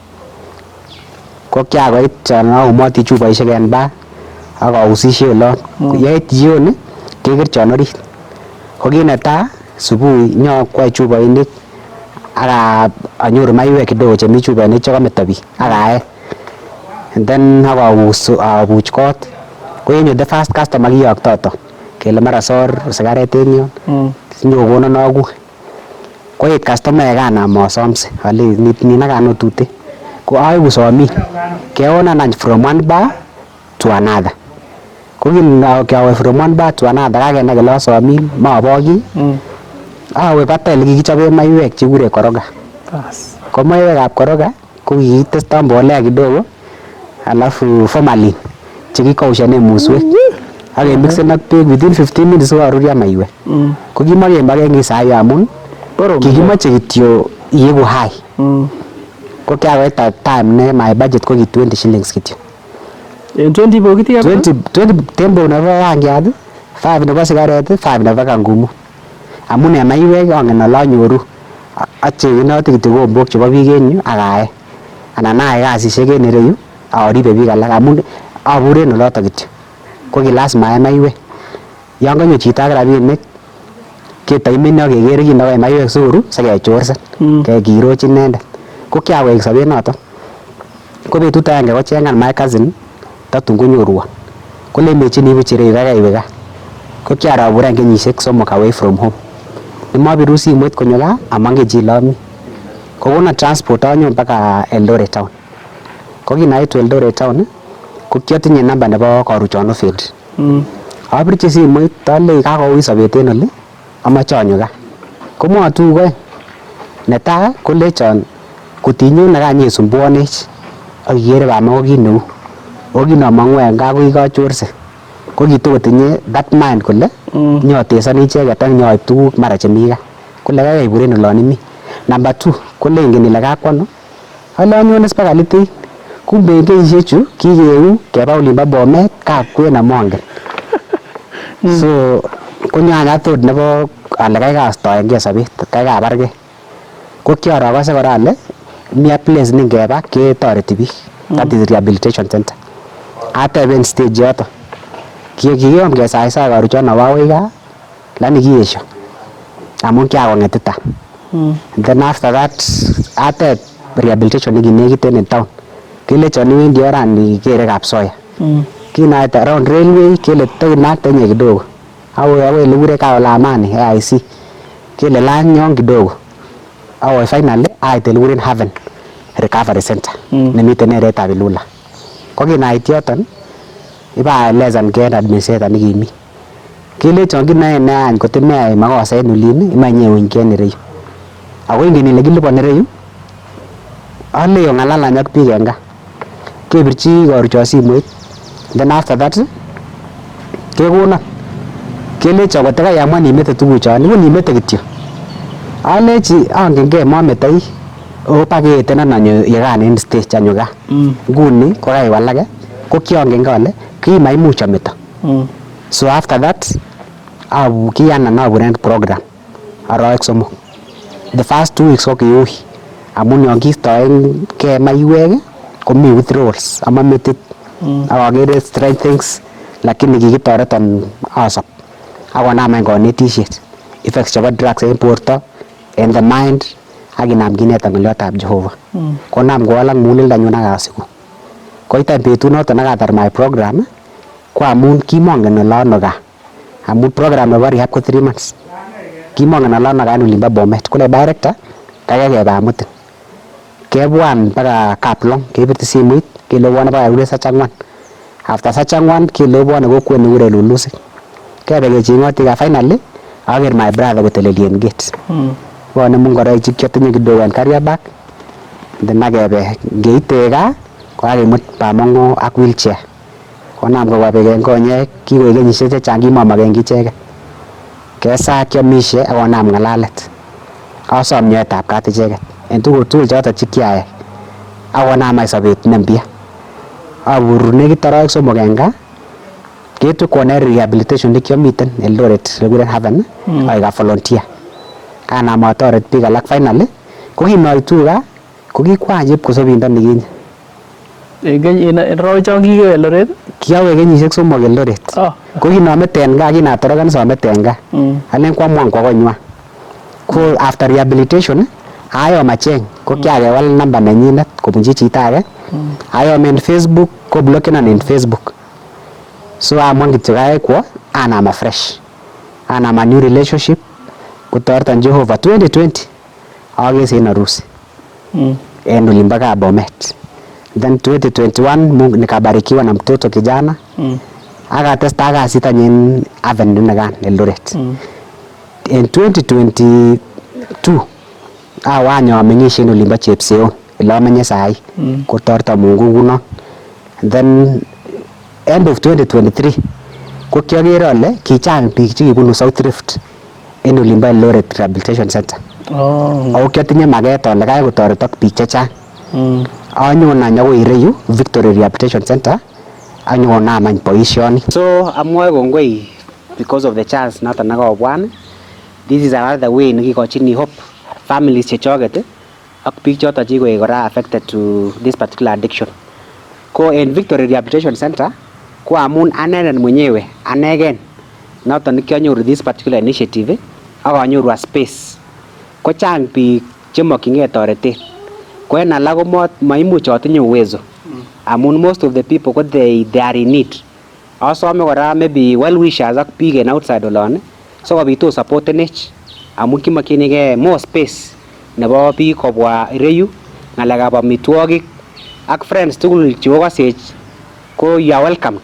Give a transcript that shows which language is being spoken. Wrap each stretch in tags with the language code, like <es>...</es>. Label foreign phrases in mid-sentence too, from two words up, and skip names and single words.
<kln>Ko kiakoit chon aumoti chupoishek en bar ak ausishe olon. Yeit jioni kekerchon orit. Ko kit netai subui nyokwai chupoinik ak anyoru maiwek kidogo chemi chupoinik chekameto biik ak ae.</kln> <en>And then</en> <kln>abuch kot. Ko yenyo</kln> <en>the first customer</en> <kln>kiyoktoto kele mara sor sigaret en yon. Nyokonon akue. Ko yeit customer kanam asomse ale ninakan otute. Ko aiku somin. Keonan any</kln> <en>from one bar to another.</en> <kln>Ko kiawe</kln> <en>from one bar to another</en> <kln>kakenai kele asomin maboki. Awe batai likikichobe maiwek chekure koroga. Ko maiwekab koroga ko kikiteston</kln> <sw>mbolea kidogo alafu</sw> <kln>formalin chekikaushane muswek. Ak kemixen ak beek</kln> <en>within 15 minutes</en> <kln>kokarurio maiwek. Ko kimakemaken ki sayo amun kikimoche kityo iegu high. Ko kiakoit time ne</kln> <en>my budget</en> <kln>ko ki 20 shillings kityo. En 20 bokiti hapo? 20 tembo nebo rangiat, 5 nebo sigaret, 5 nebo kangumu. Amun en maiwek angen ale anyoru. Acheng'enoti kityo kombok chebo biik en yu ak ae. Anan ae kasisiek en ireyu aribe biik alak amun aburen oloto kityo. Ko ki lazima ae maiwek. Yon kanyo chito ak rabinik ketaimeni ak kekere kit nekoe maiwek soru sikechorsen. Kekiroch inendet. Ko kiawek sobet noto. Ko betut agenge kocheng'an my cousin tatun konyorwon. Kole mechini buch ireyu kaikai iwe gaa. Ko kiaraburan kenyisiek 3</kln> <en>away from home.</en> <kln>Nemabiru simoit konyo gaa amangen chi lomi. Kokona transport anyon mpaka Eldoret town. Ko kinaitu Eldoret town ko kiatinye namba nebo Karuchono field. Abirchi simoit ale kakouit sobet en oli amache anyo gaa. Ko mwatu koe. Netai kolechon kotinyon nekanyesumbuanech ak ikere bama ko kit neu. okinomongu en gaa ko kikachorse ko kitokotinye</kln> <en>that mind</en> <kln>kole nyotesoni icheket ak nyoib tuguk mara chemi gaa kole kaikai iburen olon imi. Number 2 kolengen ile kakwano ale anyone mpaka litit kumbe en kenyisiechu kikeu keba olimbo Bomet kakwen amongen. So konyanya tot nebo ale kaikai astoengee sobet kaikai abargee ko kiarokose kora ale mi place ningeba ketoreti biik</kln> <en>that is rehabilitation center</en> <kln>ateben stage yoto kikiyom kesaisai karuchon awawoi gaa lakini kiesho amun kiakong'etita.</kln> <en>Then after that</en> <kln>ateb rehabilitation nekinekit en town kelechon iwendi orani kere Kapsoya kinait around railway kele tokinaktenye kidogo awe ele kure Kaolamani AIC kele lany yon kidogo awe finally ait ele kuren Haven recovery center nemiten eretab Ilula ko kinait yoton ibaelesan ke administrator nekimi kelechon kinoe neany kotimeyai makosa en olin imanyewuny en ireyu ako ingen ile kiliponi ireyu ale ong'alal ak biik en gaa kebirchi koruchon simoit</kln> <en>then after that</en> <kln>kekonon kelechon kotikai amuan imete tuguchon ikun imete kityo alechi angengee mometoi opakeetenon anyo yekan en stage anyo gaa nguni kokaiwalake ko kiangenge ale kimaimuch ameto.</kln> <en>So after that</en> <kln>kiyanan aburen program aroek somok.</kln> <en>The first 2 weeks</en> <kln>ko kiui amun yon kistoengee maiwek komi withdrawals ama metit akakere</kln> <en>strange things</en> <kln>lakini kikitoreton asop akonam any konetisiet effects chebo drugs en borto en</kln> <en>the mind</en> <kln>akinam kinetan ng'oliotab Jehovah konam kowalak muguleldanyun akasiku koitan betut noton akatar</kln> <en>my program</en> <kln>ko amun kimongen ole ano gaa amun program nebo rehab ko 3 months kimongen ole ano gaa en olimbo Bomet kole director kaikai kebe amutin kebwan mpaka Kaplong kebirti simoit kele bwone mpaka kekure Sachangwan after Sachangwan kele bwone kokwet nekure Lulusik kebe kecheng'oti gaa finally aker</kln> <en>my brother</en> <kln>koteleli en gate bwone ngoroik chekiotinye kidogo en Kariabak then akebe ngeite gaa kokakimut Bamongo ak wheelchair konam kobwa beek en konyek kikoik kenyisiek chechang kimomoken kicheket kesa kiomisie akonam ng'alalet asom nyoetab kat icheket en tuguk tugul choton chekiayai akonam any sobet nempya abur nekit aroek somok en gaa ketukwon en rehabilitation nekiomiten Eldoret nekikuren Haven aik</kln> <en>a volunteer</en> <kln>kanam atoret biik alak finally ko kinoitu gaa ko kikwany chepkosobindo nikinye en rochon kikewe Eldoret kiawe kenyisiek 3 Eldoret ko kinometen gaa kinatoroken someten gaa alen kwamwan kwa konywan ko</kln> <en>after rehabilitation</en> <kln>ayom acheng ko kiakewal namba nenyinet kobunchi chito age ayom en Facebook ko blockenon en Facebook so amwan kityo kaikai kwo anam afresh anam</kln> <en>a new relationship</en> <kln>kotoreton Jehovah 2020 akese en arusi en olimbo gaa Bomet then 2021</kln> <sw>nikabarikiwa na mtoto kijana</sw> <kln>akatesta kasit any en Haven nekan Eldoret en 2022 awanyo ameng'isie en olimbo Chepseon ele amenye sahi kotoreton Mungu kunon then</kln> <en>end of 2023</en> <kln>ko kiakere ale kichang biik chekibunu South Rift en olimbo Eldoret Rehabilitation Center ako kiatinye maket ale kaikai kotoretok biik chechang anyon any akoi ireyu Victory Rehabilitation Center anyokonam any boisioni. So amwoe kongoi</kln> <en>because of the chance</en> <kln>noton nekobwan.</kln> <en>This is another way nekikochini hope families</en> <kln>chechoket ak biik choton chikoik kora</kln> <en>affected to this particular addiction.</en> <kln>Ko en Victory Rehabilitation Center ko amun anenen mwenyewe anegen noton nekianyoru</kln> <en>this particular initiative</en> <kln>ak anyoru</kln> <en>a space</en> <kln>ko chang biik chemokyingee toretet ko en alak ko maimuch atinye uwezo amun</kln> <en>most of the people</en> <kln>ko</kln> <en>they are in need.</en> <kln>Asome kora</kln> <en>maybe well wishers</en> <kln>ak biik en outside olon sikobit osupportenech amun kimokyinigee</kln> <en>more space</en> <kln>nebo biik kobwa ireyu ng'alekab amitwogik ak friends tugul chekokosech ko</kln> <en>you are welcomed.</en>